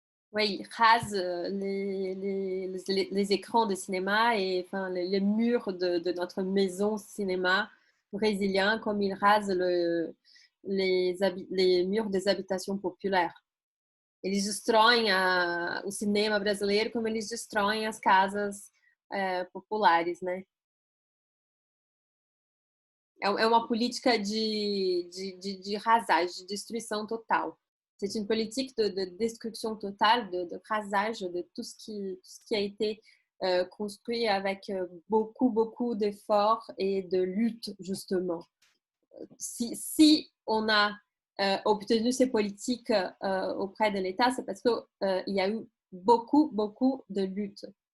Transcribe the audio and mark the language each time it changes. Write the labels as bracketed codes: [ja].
[fr] Oui, il rase les écrans de cinéma et enfin, les murs de notre maison cinéma brésilien, comme il rase les murs des habitations populaires. [pt] Eles destroem o cinema brasileiro como eles destroem as casas populares, né? É uma política de rasage, de destruição total. [fr] C'est une politique de destruction totale, de rasage de tout ce qui a été construit avec beaucoup d'efforts et de lutte, justement. Si on a obtenu ces politiques auprès de l'État, c'est parce qu'il y a eu beaucoup de luttes.